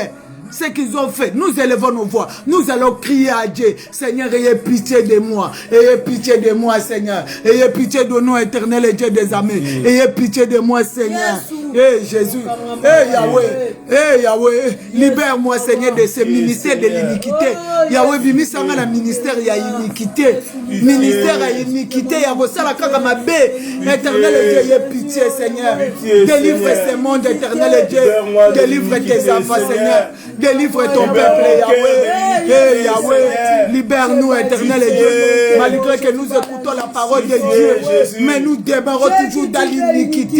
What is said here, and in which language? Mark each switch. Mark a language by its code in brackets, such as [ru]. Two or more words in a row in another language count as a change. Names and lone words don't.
[fr] Ce qu'ils ont fait, nous élevons nos voix, nous allons crier à Dieu: Seigneur, ayez pitié de moi, ayez pitié de moi, Seigneur, ayez pitié de nous, éternel et Dieu des armées, ayez pitié de moi, Seigneur. Eh Jésus, eh Yahweh, eh Yahweh, libère-moi, Seigneur, de ce ministère de l'iniquité. Yahweh, [ln] bimisanga na ministère ya iniquité, ministère ya iniquité, [fr] Yahweh, [ln] ça la kaka mabe, [fr] éternel et Dieu, ayez pitié, Seigneur, délivre ce monde, éternel et Dieu, délivre tes enfants, Seigneur. Délivre ton peuple, Yahweh. Yahweh, libère-nous, éternel et Dieu. Malgré que nous écoutons entend la parole de Dieu, mais nous demeurons toujours dans l'iniquité.